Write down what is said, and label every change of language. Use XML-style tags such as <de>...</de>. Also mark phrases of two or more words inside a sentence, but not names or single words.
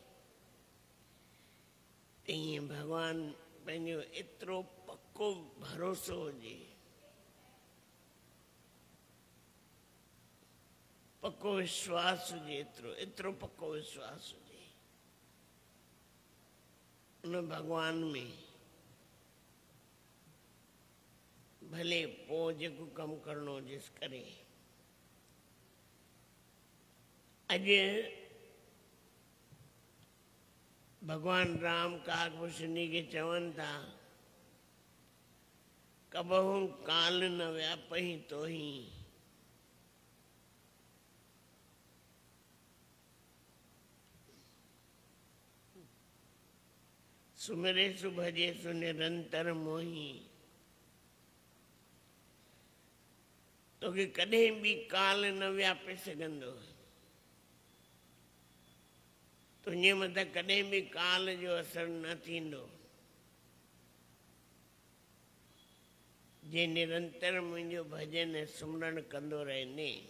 <sd>ईअं भॻवानु पंहिंजो एतिरो पको भरोसो हुजे, पको विश्वास हुजे, एतिरो पको विश्वास हुजे उन भॻवान में, भले पोइ जेको कमु करिणो हुजेसि करे। अॼु भगवान राम काकभूषणी खे चवनि था</sd> <awa>कबहू काल न व्यापही तोही, सुमिरेसु भजेसु निरंतर मोही।</awa> <sd>तोखे कॾहिं बि काल न व्यापे सघंदो, तुंहिंजे मथां कॾहिं बि काल जो असर न थींदो, जे निरंतर मुंहिंजो भजन ऐं सुमरण कंदो रहंदे।</sd>